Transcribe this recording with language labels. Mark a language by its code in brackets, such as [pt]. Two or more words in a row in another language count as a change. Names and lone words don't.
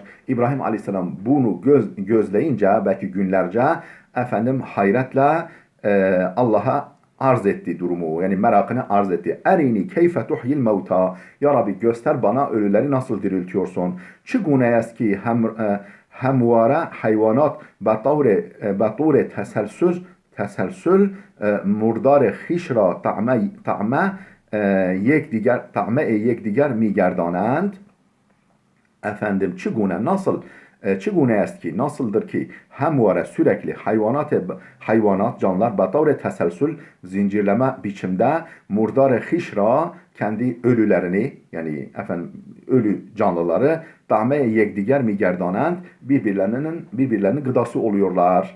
[tr] İbrahim aleyhisselam bunu gözleyince belki günlerce efendim hayretle Allah'a arz etti durumu. Yani merakını arz etti. [ar] أرني كيف تحيي الموتى. [tr] Ya Rabbi göster bana ölüleri nasıl diriltiyorsun. [fa] چگونه است که همواره حیوانات beطور تسلسل مردار خیش را طعمه یکدیگر میگردانند. [tr] Efendim [fa] چگونه است که [tr] nasıldır ki hemvare sürekli hayvanat canlılar [fa] به طور تسلسل [tr] zincirleme biçimde [fa] مردار خیش را [tr] kendi ölülerini yani efendim ölü canlıları [fa] طعمه یکدیگر میگردانند [tr] birbirlerinin gıdası oluyorlar.